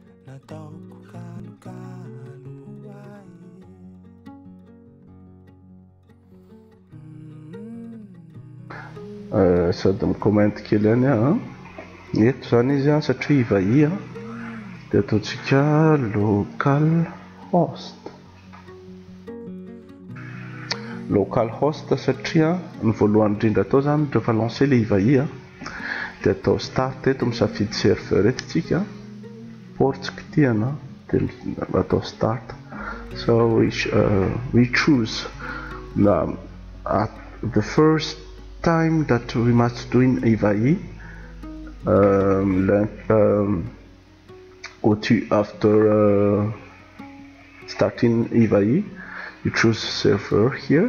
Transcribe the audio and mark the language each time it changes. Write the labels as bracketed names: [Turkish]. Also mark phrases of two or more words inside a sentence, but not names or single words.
[Malagasy] sady micommente kely any a eto zany izy a satria ivahia dia ataontsika [English] local host [Malagasy] satria ny voalohany indrindra atao zany rehefa [French] lancer le [Malagasy] ivahia dia atao start eto misafidy serveur eto tsika portsika tiana dia atao start. [English] So we choose at the first time that we must do in Ivahi, after starting Ivahi, you choose server here.